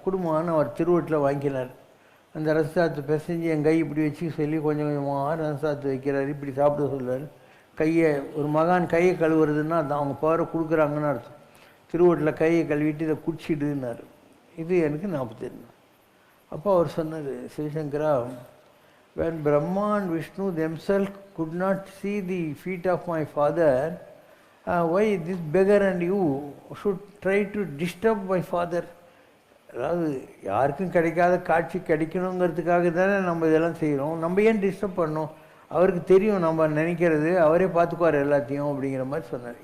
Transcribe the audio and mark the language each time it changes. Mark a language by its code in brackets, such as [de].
[ta] குடும்பம்னு அவர் திருவூட்டில் வாங்கினார். அந்த ரசசாதத்தை பிசைஞ்சு என் கை இப்படி வச்சு சொல்லி கொஞ்சம் கொஞ்சமாக ரசசாதத்தை வைக்கிறாரு. இப்படி சாப்பிட சொல்லுவார். கையை ஒரு மகான் கையை கழுவுறதுன்னா அது அவங்க பவரை கொடுக்குறாங்கன்னு அர்த்தம். திருவூட்டில் கையை கழுவிட்டு இதை குடிச்சிடுன்னாரு. இது எனக்கு 48. அப்போ அவர் சொன்னார், Sivasankara, [en] when Brahma and Vishnu themselves could not see the feet of my father, why this beggar and you should try to disturb my father? [ta] அதாவது யாருக்கும் கிடைக்காத காட்சி கிடைக்கணுங்கிறதுக்காக தானே நம்ம இதெல்லாம் செய்கிறோம். நம்ம ஏன் டிஸ்டர்ப் பண்ணோம்? அவருக்கு தெரியும் நம்ம நினைக்கிறது, அவரே பார்த்துக்குவார் எல்லாத்தையும் அப்படிங்கிற மாதிரி சொன்னார்.